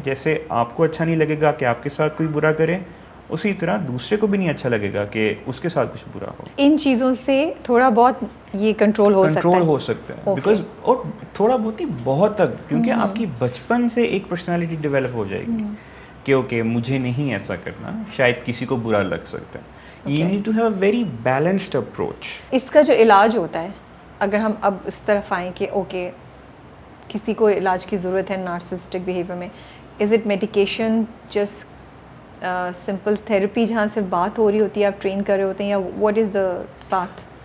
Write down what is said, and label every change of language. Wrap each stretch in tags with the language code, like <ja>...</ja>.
<ur>جیسے آپ کو اچھا نہیں لگے گا کہ آپ کے ساتھ کوئی برا کرے, اسی طرح دوسرے کو بھی نہیں اچھا لگے گا کہ اس کے ساتھ کچھ برا ہو. ان چیزوں سے تھوڑا بہت یہ کنٹرول ہو سکتا ہے بیکاز, اور تھوڑا بہت ہی بہت تک, کیونکہ آپ کی بچپن سے ایک پرسنالٹی ڈیولپ ہو جائے گی کہ اوکے مجھے نہیں ایسا کرنا, شاید کسی کو برا لگ سکتا ہے.</ur> <en>You need to have a very balanced approach.</en> <ur>اس کا جو علاج ہوتا ہے, اگر ہم اب اس طرف آئیں کہ اوکے کسی کو علاج کی ضرورت ہے نارسسٹک بیہیویئر میں, is it medication, just simple therapy جہاں سے بات ہو رہی ہوتی ہے, آپ ٹرین کر رہے ہوتے ہیں, یا</ur> <en>What is the path?</en>